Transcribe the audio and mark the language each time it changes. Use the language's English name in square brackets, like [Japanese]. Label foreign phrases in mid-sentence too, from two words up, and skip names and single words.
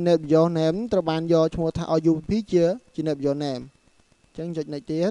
[English] net your name [Khmer] ត្រូវបានយកឈ្មោះថា rupp ជា [English] net your name [Khmer] ចឹងចុច next ទៀត